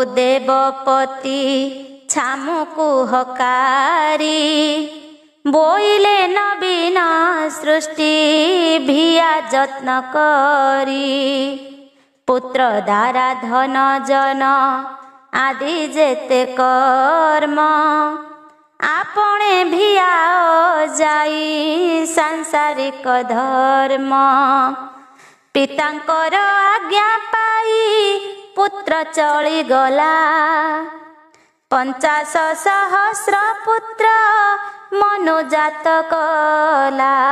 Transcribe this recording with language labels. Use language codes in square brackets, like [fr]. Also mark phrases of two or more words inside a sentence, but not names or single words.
[or] ଦେବପତି ଛାମୁକୁ ହକାରି ବୋଇଲେ ନବୀନ ସୃଷ୍ଟି ଭିଆ ଯତ୍ନ କରି ପୁତ୍ର ଦ୍ୱାରା ଧନ ଜନ ଆଦି ଯେତେ କର୍ମ ଆପଣେ ଭିଆ ଯାଇ ସାଂସାରିକ ଧର୍ମ। ପିତାଙ୍କର ଆଜ୍ଞା ପାଇ ପୁତ୍ର ଚଳିଗଲା, 50,000 ପୁତ୍ର ମନୁଜାତ କଲା।